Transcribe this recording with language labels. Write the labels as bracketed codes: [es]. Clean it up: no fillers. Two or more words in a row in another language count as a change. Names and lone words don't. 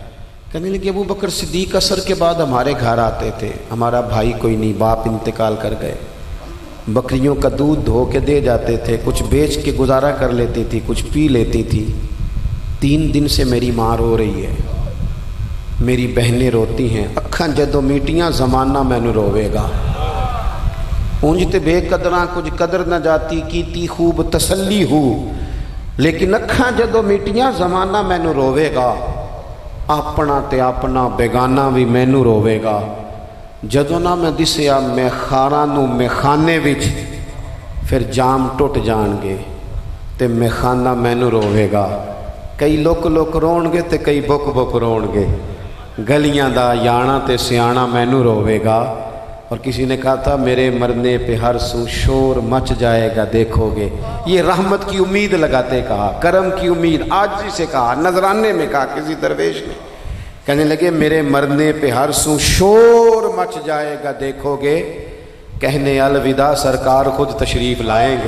[ur] کہنے لگی ابو بکر صدیق عصر کے بعد ہمارے گھر آتے تھے، ہمارا بھائی کوئی نہیں، باپ انتقال کر گئے، بکریوں کا دودھ دھو کے دے جاتے تھے، کچھ بیچ کے گزارا کر لیتی تھی، کچھ پی لیتی تھی۔ 3 دن سے میری ماں رو رہی ہے، میری بہنیں روتی ہیں، [pa] اکھاں جدوں میٹیاں زمانہ مینوں روے گا، اونج تے بے قدراں کچھ قدر نہ جاتی، کیتی خوب تسلی ہو، لیکن اکھاں جدوں میٹیاں زمانہ مینوں روے گا، اپنا تے اپنا بیگانہ بھی مینوں روے گا، جدوں نہ میں دسیا میں خاراں نوں میخانے وچ، پھر جام ٹوٹ جان گے تے میخانہ مینوں روے گا، کئی لوک لوک رون گے تے کئی بک بک رون گے، گلیاں دا یانا تے سیانا مینوں روے گا۔ [ur] اور کسی نے کہا تھا میرے مرنے پہ ہر سو شور مچ جائے گا دیکھو گے، یہ رحمت کی امید لگاتے کہا، کرم کی امید، آج سے کہا، نذرانے میں کہا کسی درویش نے، کہنے لگے میرے مرنے پہ ہر سو شور مچ جائے گا دیکھو گے، کہنے الوداع سرکار خود تشریف لائیں گے۔